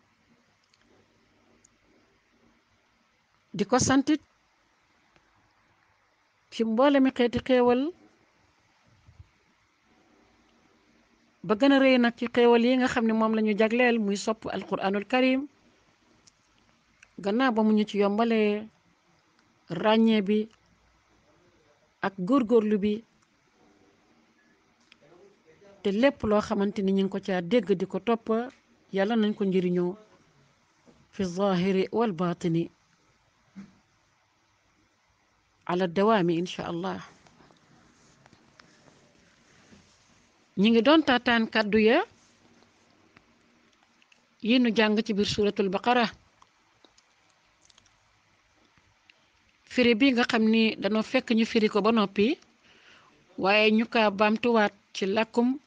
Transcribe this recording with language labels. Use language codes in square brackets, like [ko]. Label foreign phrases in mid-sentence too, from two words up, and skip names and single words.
[wo] di ko santit ci mboole mi xeeti xéewal ba gën a rëy nag ci xéewal yi nga xam ne moom la ñu jagleel muy sopp alquranul karim, gannaaw ba mu ñu ci yombalee ràññee bi ak góorgóorlu bi, te lépp loo xamante ni ñu ngi ko caa dégg di ko topp yàlla nañ ko njëriñoo [ar] في الظاهر والباطن على الدوام إن شاء الله. [wo] ñi ngi doon taataan kàddu ya yi nu jàng ci biir suratul baqara, firi bi nga xam ni dañoo fekk ñu firi ko ba noppi, waaye ñu kaa baamtuwaat ci làkkum